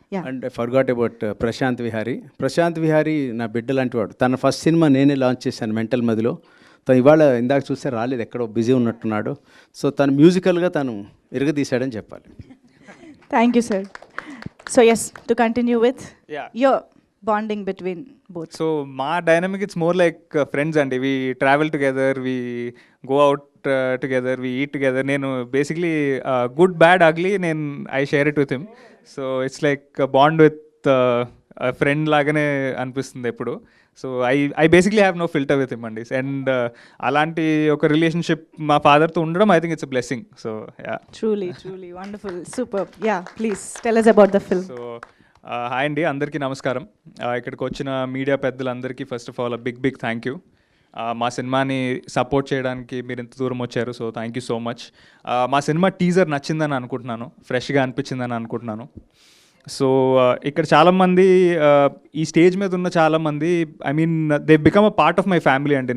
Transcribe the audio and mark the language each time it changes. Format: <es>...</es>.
<en>and I forgot about</en> <te>Prashanth Vihari. Prashanth Vihari నా బిడ్డ లాంటి వాడు. తన ఫస్ట్ సినిమా నేనే లాంచ్ చేశాను మెంటల్ మదిలో. తను ఇవాళ ఇందాక చూస్తే రాలేదు, ఎక్కడో బిజీ ఉన్నట్టున్నాడు. సో తను మ్యూజికల్గా తను ఇరగదీశాడని చెప్పాలి.</te> <en>Thank you sir. So yes, to continue with your bonding between both. So my dynamic, it's more like friends and we travel together, we go out together, we eat together.</en> <te>Nenu</te> <en>basically good, bad, ugly, I share it with him. So it's like a bond with a friend</en> <te>lagane anpistundi eppudu.</te> <en>So I basically have no filter with him and</en> <te>alanti oka relationship ma father tho undadam,</te> <en>I think it's a blessing. So yeah, truly wonderful, superb. Yeah, please tell us about the film.</en> <te>So hi అండి, అందరికీ నమస్కారం. ఇక్కడికి వచ్చిన media పెద్దలందరికీ</te> <en>First of all big thank you.</en> <te>మా సినిమాని support చేయడానికి మీరు ఇంత దూరం వచ్చారు.</te> <en>So thank you so much.</en> <te>మా సినిమా టీజర్ నచ్చిందని అనుకుంటున్నాను, ఫ్రెష్గా అనిపించిందని అనుకుంటున్నాను. సో ఇక్కడ చాలామంది, ఈ స్టేజ్ మీద ఉన్న చాలామంది,</te> <en>I mean they become a part of my family</en> <te>అండి.</te>